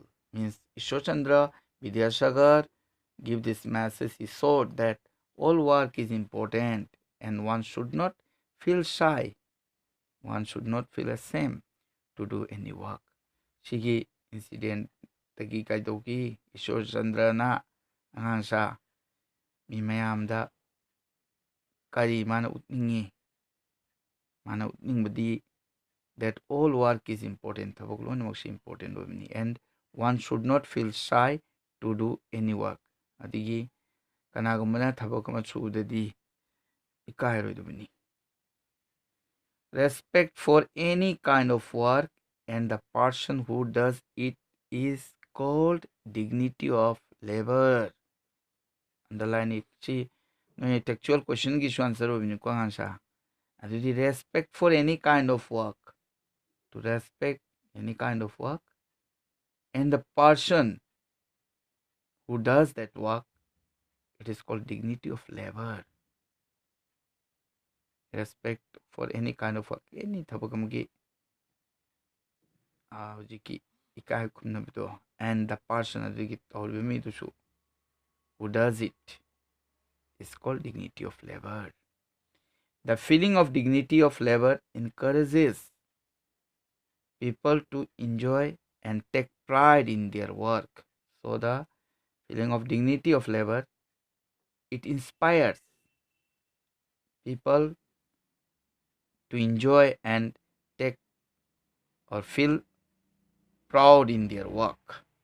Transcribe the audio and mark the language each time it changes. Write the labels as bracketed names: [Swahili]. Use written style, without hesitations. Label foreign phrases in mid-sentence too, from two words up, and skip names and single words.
[English] Means Ishwar Chandra Vidyasagar give this message. He showed that all work is important and one should not feel shy. One should not feel ashamed to do any work. [Manipuri] Sigi incident tagi kaidoki Ishwar Chandra na angsa mi mayamda kari mana utningi badi [English] that all work is important. [Manipuri] Thabok lon mok important obni [English] and one should not feel shy to do any work. [Manipuri] Adigi kanagumana thabok ama sudadi ikairoidubni. [English] Respect for any kind of work and the person who does it is called dignity of labor. Underline it. See, no textual question ki answer [Manipuri] obni ko [English] answer. Adudi respect for any kind of work. To respect any kind of work and the person who does that work It is called dignity of labor. Respect for any kind of work, any [Manipuri] tabak amagi hujiki ikai khumnabdo, [English] and the person [Manipuri] adigi tawriba midusu [English] who does it is called dignity of labor. The feeling of dignity of labor encourages people to enjoy and take pride in their work. So the feeling of dignity of labor, it inspires people to enjoy and take or feel proud in their work.